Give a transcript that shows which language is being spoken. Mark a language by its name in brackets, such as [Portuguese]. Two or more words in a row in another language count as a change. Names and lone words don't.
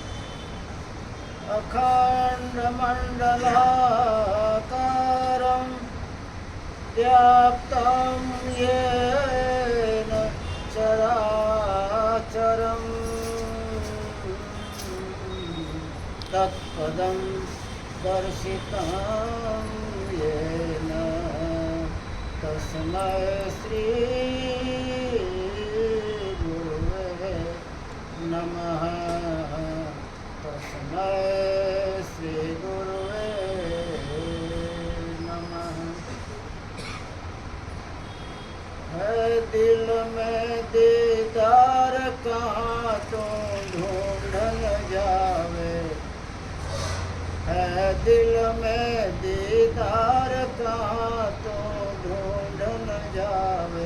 [Sanskrit] अखण्डमण्डलाकारं व्याप्तं येन चराचरं तत्पदं दर्शितं येन तस्मै श्रीगुरुवे नमः। तस्मै श्रीगुरुवे नमः। [Hindi] है दिल में दीदार कहाँ तो ढूंढन जावे, है दिल में दीदार कहाँ तो ढूंढन जावे।